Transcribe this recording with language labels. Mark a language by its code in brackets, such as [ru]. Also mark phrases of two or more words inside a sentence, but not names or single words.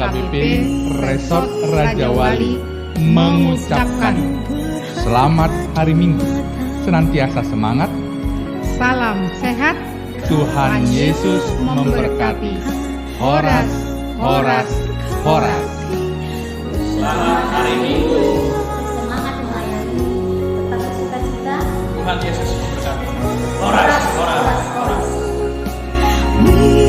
[id] PKP Resort Raja Wali mengucapkan selamat hari Minggu. Senantiasa semangat. Salam sehat. Tuhan Yesus memberkati. Horas, horas, horas. Selamat hari Minggu. Semangat melayani. Tetap bercita-cita. Tuhan Yesus memberkati. Horas, horas, horas.